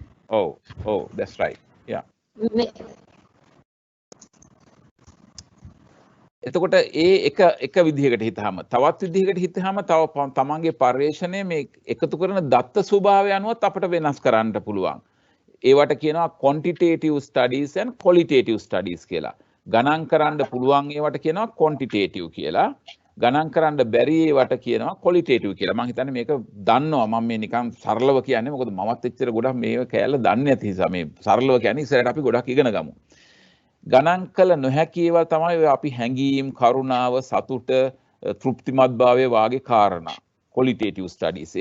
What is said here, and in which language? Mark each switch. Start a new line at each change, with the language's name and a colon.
English: Oh, that's right. Yeah.
Sinhala: එතකොට එක විදිහකට හිතහම තවත් විදිහකට හිතහම තව තමන්ගේ පර්යේෂණය මේ එකතු කරන දත්ත ස්වභාවය අනුවත් අපිට වෙනස් කරන්න පුළුවන්. ඒවට කියනවා quantitative studies and qualitative studies කියලා. ගණන් කරන්න පුළුවන් ඒවට කියනවා quantitative කියලා. ගණන් කරන්න බැරි ඒවට කියනවා qualitative කියලා. මම හිතන්නේ මේක දන්නවා මම මේ නිකන් සරලව කියන්නේ මොකද මමත් එච්චර ගොඩක් මේක කැලල දන්නේ නැති නිසා මේ සරලව කියන්නේ ඉස්සරහට අපි ගොඩක් ඉගෙන ගමු. ගණන් කළ නොහැකි ඒවා තමයි අපි හැඟීම්, කරුණාව, සතුට, තෘප්තිමත් භාවය වාගේ කාරණා. qualitative studies.